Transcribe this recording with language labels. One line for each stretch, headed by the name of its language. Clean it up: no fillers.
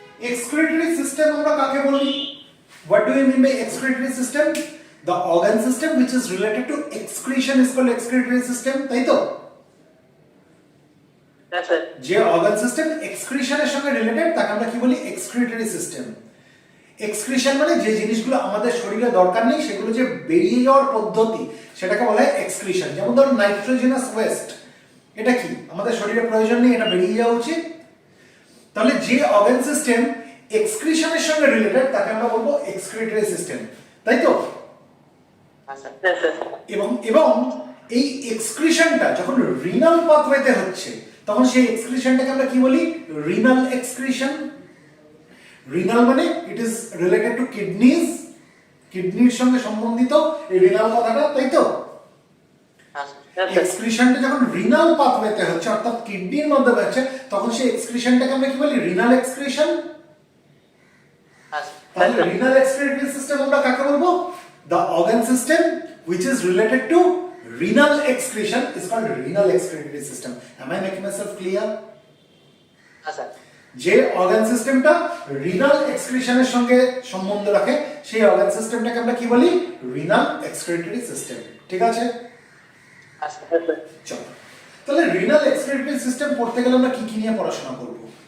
Bangla: Excretory system আমরা কাকে বলি?
English: What do you mean by excretory system? The organ system which is related to excretion is called excretory system,
Bangla: তাই তো?
English: Yes, sir.
Bangla: যে organ system excretion এর সঙ্গে related তাকে আমরা কি বলি? excretory system. excretion মানে যে জিনিসগুলো আমাদের শরীরে দরকার নেই সেগুলো যে বেরিয়ে যাওয়ার পদ্ধতি সেটাকে বলা হয় excretion. যেমন ধরুন নাইট্রোজেনাস ওয়েস্ট, এটা কি আমাদের শরীরে প্রয়োজন নেই, এটা বেরিয়ে যাওয়া উচিত। তাহলে যে অর্গান সিস্টেম এক্সক্রিশনের সঙ্গে রিলেটেড তাকে আমরা বলবো এক্সক্রিটরি সিস্টেম, তাই তো?
English: Yes, sir.
Bangla: এবং এই এক্সক্রিশনটা যখন রিনাল পাথওয়েতে হচ্ছে তখন সেই এক্সক্রিশনটাকে আমরা কি বলি? Renal excretion. রিনাল মানে
English: it is related to kidneys,
Bangla: কিডনির সঙ্গে সম্বন্ধিত এই রিনাল কথাটা, তাই তো?
English: Yes, sir.
Bangla: এক্সক্রিশনটা যখন রিনাল পাথওয়েতে হচ্ছে অর্থাৎ কিডনির মধ্যে হচ্ছে তখন সেই এক্সক্রিশনটাকে আমরা কি বলি? Renal excretion.
English: Yes,
Bangla: তাহলে
English: sir.
Bangla: রিনাল এক্সক্রিটরি সিস্টেম আমরা কাকে বলবো?
English: The organ system which is related to renal excretion is called renal excretory system. Am I making myself clear? Yes, sir.
Bangla: যে অর্গান সিস্টেমটা রিনাল এক্সক্রিশনের সঙ্গে সম্বন্ধ রাখে সেই অর্গান সিস্টেমটাকে আমরা কি বলি? Renal excretory system. ঠিক আছে?
English: Yes, sir.
Bangla: চলো তাহলে রিনাল এক্সক্রিটরি সিস্টেম পড়তে গেলে আমরা কি কি নিয়ে পড়াশোনা করব?